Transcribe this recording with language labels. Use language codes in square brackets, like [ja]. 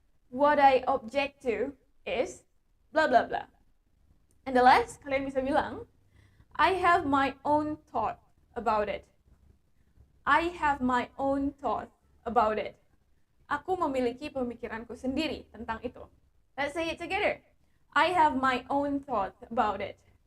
[en] What I object to is blah blah blah. And the last, [id] kalian bisa bilang, [en] I have my own thought about it. I have my own thought about it. [id] Aku memiliki pemikiranku sendiri tentang itu. [en] Let's say it together. I have my own thought about it.